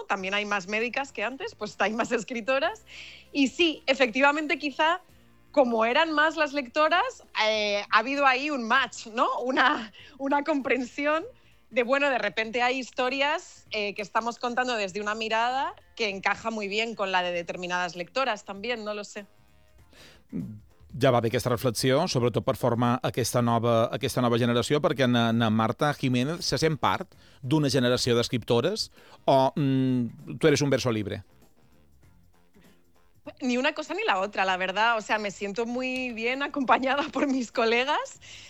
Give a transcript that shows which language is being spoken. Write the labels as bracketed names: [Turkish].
[Spanish] También hay más médicas que antes, pues hay más escritoras. Y sí, efectivamente, quizá, como eran más las lectoras, ha habido ahí un match, ¿no? Una comprensión. De repente hay historias que estamos contando desde una mirada que encaja muy bien con la de determinadas lectoras también, no lo sé. [Catalan] Ja va bé aquesta reflexió, sobretot per formar aquesta nova generació, perquè na Marta Jiménez se sent part d'una generació d'escriptores o tu [Spanish] eres un verso libre? Ni una cosa ni la otra, la verdad. O sea, me siento muy bien acompañada por mis colegas.